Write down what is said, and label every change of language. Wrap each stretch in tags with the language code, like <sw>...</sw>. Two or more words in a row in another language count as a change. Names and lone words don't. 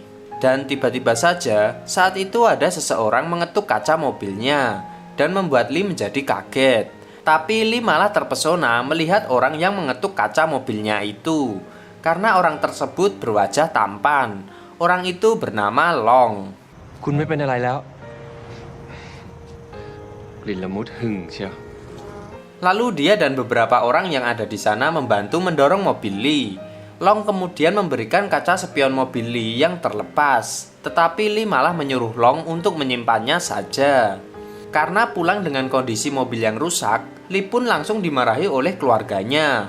<id>Dan tiba-tiba saja, saat itu ada seseorang mengetuk kaca mobilnya dan membuat Lee menjadi kaget. Tapi Lee malah terpesona melihat orang yang mengetuk kaca mobilnya itu. Karena orang tersebut berwajah tampan. Orang itu bernama Long.</id> <th>คุณไม่เป็นอะไรแล้ว กลิ่นละมุดหึ่งเชียว</th> <id>Lalu dia dan beberapa orang yang ada di sana membantu mendorong mobil Lee. Long kemudian memberikan kaca spion mobil Lee yang terlepas. Tetapi Lee malah menyuruh Long untuk menyimpannya saja. Karena pulang dengan kondisi mobil yang rusak, Lee pun langsung dimarahi oleh keluarganya.</id>